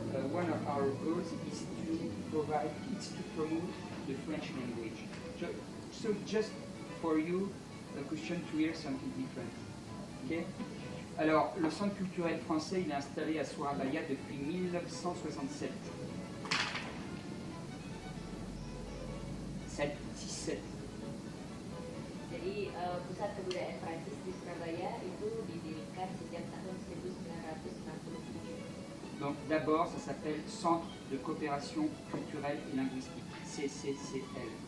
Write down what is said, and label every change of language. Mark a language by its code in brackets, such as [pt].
[en] One of our goals is to promote the French language. So just for you, a question to hear something different. Okay? [fr] Alors, le Centre culturel français, il est installé à Surabaya depuis 1967. 7. [id] Jadi pusat kebudayaan Prancis di Surabaya itu didirikan sejak tahun 1967. [fr] Donc d'abord, ça s'appelle Centre de coopération culturelle et linguistique, CCCL.